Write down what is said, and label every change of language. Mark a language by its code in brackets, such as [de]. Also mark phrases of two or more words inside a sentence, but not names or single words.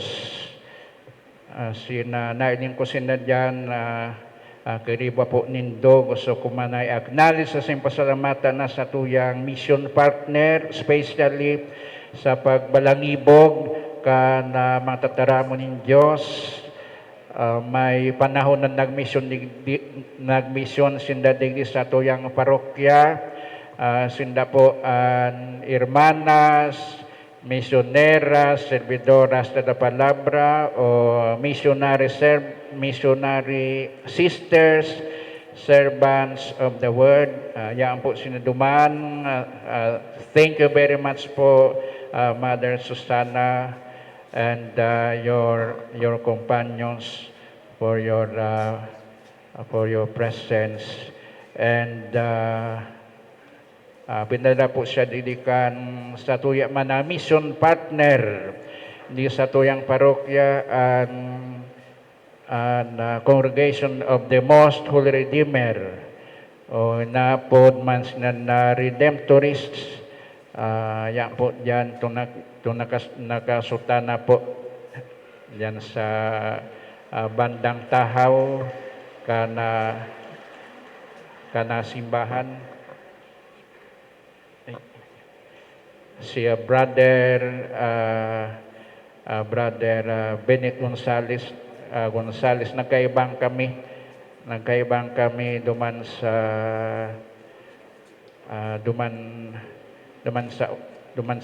[bik] Nailing ko sinadyan kiriba po nindo, gusto ko manay acknowledge sa simpasalamatan na sa tuyang [en] mission partner, [bik] especially sa pagbalangibog ka na mga tataramo ng Diyos. May panahon na nagmisyon sinda digdi sa tuyang parokya, sinda po ang [es] hermanas, misioneras, servidoras de la palabra, [bik] o [en] missionary sisters, servants of the word. [bik] Yan po sinaduman. [en] Thank you very much po, Mother Susana, and your companions for your presence. [bik] And pinala po siya didikan sa tuya man na [en] mission partner [bik] di sa tuyang parokya and congregation of the Most Holy Redeemer o na po man na Redemptorists yan po dyan nakasuta na po dyan sa bandang Tahaw kana simbahan si brother Benit Gonzales nagkaibang kami duman